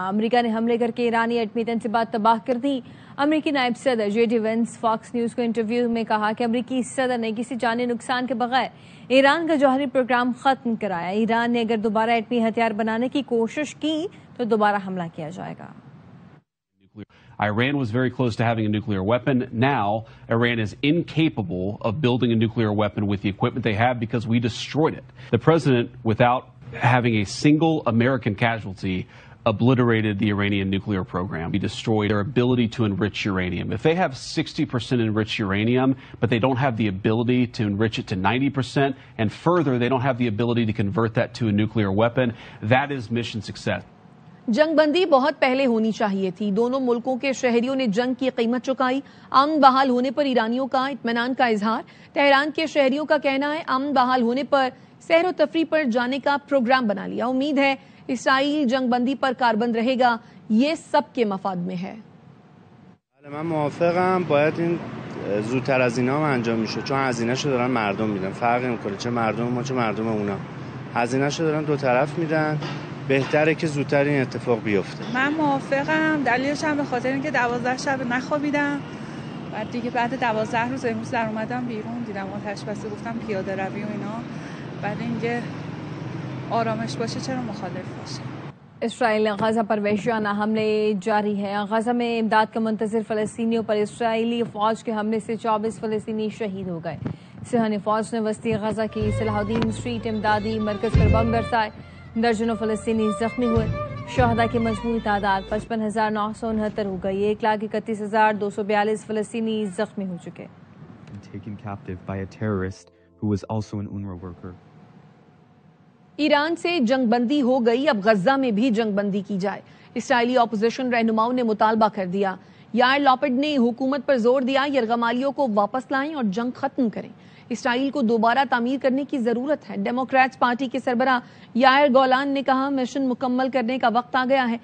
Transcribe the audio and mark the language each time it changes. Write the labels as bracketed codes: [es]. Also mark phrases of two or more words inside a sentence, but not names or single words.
[ur] امریکہ نے حملے کر کے ایرانی ایٹمی تنصیبات تباہ کر دی. امریکی نائب صدر جے ڈی وینس فاکس نیوز کو انٹرویو میں کہا کہ امریکی صدر نے کسی جانی نقصان کے بغیر ایران کا جوہری پروگرام ختم کرایا. ایران نے اگر دوبارہ ایٹمی ہتھیار بنانے کی کوشش کی تو دوبارہ حملہ کیا جائے گا. [en] Iran was very close to having a nuclear weapon. Now, Iran is incapable of building a nuclear weapon with the equipment they have because we destroyed it. The president, without having a single American casualty, obliterated the Iranian nuclear program. We destroyed their ability to enrich uranium. If they have 60% enriched uranium, but they don't have the ability to enrich it to 90%, and further, they don't have the ability to convert that to a nuclear weapon, that is mission success. [ur] جنگ بندی بہت پہلے ہونی چاہیے تھی. دونوں ملکوں کے شہریوں نے جنگ کی قیمت چکائی. امن بحال ہونے پر ایرانیوں کا اطمینان کا اظہار. تہران کے شہریوں کا کہنا ہے امن بحال ہونے پر سیر و تفریح پر جانے کا پروگرام بنا لیا. امید ہے اسرائیل جنگ بندی پر کاربند رہے گا. یہ سب کے مفاد میں ہے. [fa] من موافقم، باید این زودتر از اینا هم انجام میشه، چون هزینه‌شو دارن مردم میدن. فرقی میکنه چه مردم ما چه مردم اونا. هزینه‌شو دارن دو طرف میدن. بهتره که زودتر این اتفاق بیفته. من موافقم. دلیلش هم به خاطر اینکه 12 شب نخوابیدم. بعد دیگه بعد 12 روز امروز در اومدم بیرون، دیدم آتش بسته، گفتم پیاده روی و اینا. بعد اینکه آرامش باشه چرا مخالف باشه. [ur] اسرائیل نے غزہ پر وحشیانہ حملے جاری ہے. غزہ میں امداد کا منتظر فلسطینیوں پر اسرائیلی فوج کے حملے سے 24 فلسطینی شہید ہو گئے. صہیونی فوج نے وسطی غزہ کی صلاح الدین اسٹریٹ امدادی مرکز پر بم برسائے. درجنوں فلسطینی زخمی ہوئے. شہداء کی مجموعی تعداد 55,969 ہو گئی. 1,31,242 فلسطینی زخمی ہو چکے. [en] and taken captive by a terrorist who was also an UNRWA worker. [ur] ایران سے جنگ بندی ہو گئی، اب غزہ میں بھی جنگ بندی کی جائے. اسرائیلی اپوزیشن رہنماؤں نے مطالبہ کر دیا۔ یار لاپڈ نے حکومت پر زور دیا یرغمالیوں کو واپس لائیں اور جنگ ختم کریں. اسرائیل کو دوبارہ تعمیر کرنے کی ضرورت ہے۔ ڈیموکریٹس پارٹی کے سربراہ یائر گولان نے کہا مشن مکمل کرنے کا وقت آ گیا ہے.